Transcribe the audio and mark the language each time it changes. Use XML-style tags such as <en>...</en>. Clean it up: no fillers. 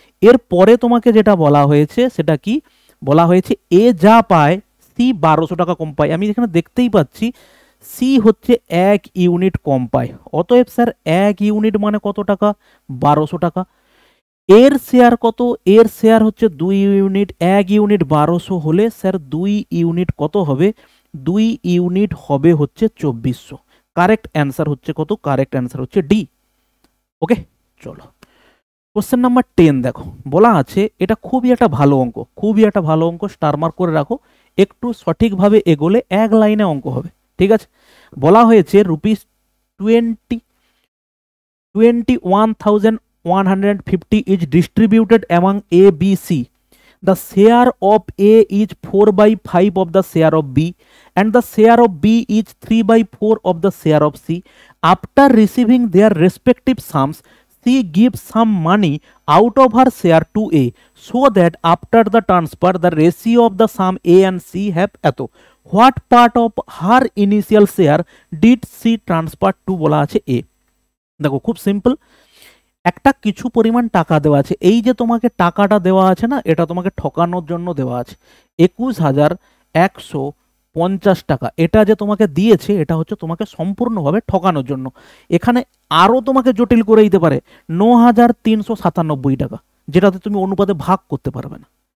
<bn>এরপরে তোমাকে যেটা বলা হয়েছে সেটা কি বলা হয়েছে, এ যা পায় সি 1200 টাকা কম পায়, আমি এখানে দেখতেই পাচ্ছি সি হচ্ছে 1 ইউনিট কম পায়, অতএব স্যার 1 ইউনিট মানে কত টাকা 1200 টাকা, এর শেয়ার কত, এর শেয়ার হচ্ছে 2 ইউনিট, 1 ইউনিট 1200 হলে স্যার 2 ইউনিট কত হবে, 2 ইউনিট হবে হচ্ছে 2400। কারেক্ট অ্যান্সার হচ্ছে কত, কারেক্ট অ্যান্সার হচ্ছে ডি। ওকে চলো কোশ্চেন নাম্বার 10 দেখো, বলা আছে এটা খুবই একটা ভালো অঙ্ক, স্টার মার্ক করে রাখো, একটু সঠিকভাবে এগোলে এক লাইনে অঙ্ক হবে। ঠিক আছে, বলা হয়েছে</bn> <en>Rupees 21,150 is distributed among A, B, C. The share of A is 4/5 of the share of B, and the share of B is 3/4 of the share of C. After receiving their respective sums, C gives some money out of her share to A, so that after the transfer, the ratio of the sum A and C have</en> <bn>eto.</bn> <en>What part of her initial share did C transfer to</en> <bn>বলা আছে</bn> <en>A?</en> <bn>দেখো খুব simple, একটা কিছু পরিমাণ টাকা দেওয়া আছে, এই যে তোমাকে টাকাটা দেওয়া আছে না, এটা তোমাকে ঠকানোর জন্য দেওয়া আছে 21,150 টাকা, এটা যে তোমাকে দিয়েছে এটা হচ্ছে তোমাকে সম্পূর্ণভাবে ঠকানোর জন্য। এখানে আরও তোমাকে জটিল করে দিতে পারে 9,397 টাকা, যেটাতে তুমি অনুপাতে ভাগ করতে পারবে না।</bn>